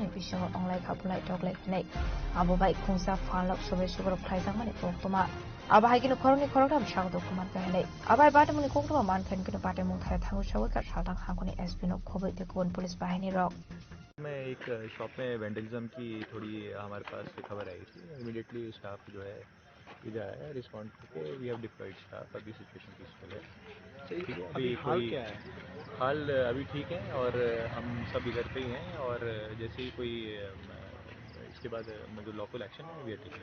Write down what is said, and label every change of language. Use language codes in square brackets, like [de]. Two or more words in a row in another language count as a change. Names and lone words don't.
[trp] बिसिंग अंगलाय खापुलाय टगलाय खनै आबो बाय खुंसा फालक सबे सुगर फ्लाइजां माने कोक्तमा आबाहाय किनो खरनि खरगाम सागदो कुमार गायनाय आबाय पार्टी मुनि कोक्तमा मान खान किनो पार्टी मुंग थाय थांगो सावै का सालदां हांगनि एसपी नो खबै ते कोन पुलिस बाहिनी रक [hi] में एक शॉप में वेंडलिज्म की थोड़ी हमारे पास खबर आई थी। [en] immediately staff [hi] जो है इधर आया, रिस्पॉन्ड करके [en] we have deployed staff. [hi] अभी [en] situation peaceful [hi] है। ठीक है, अभी हाल क्या है? हाल अभी ठीक है और हम सब इधर पे ही हैं और जैसे ही कोई इसके बाद जो [en] local action [hi] है [en] we are taking.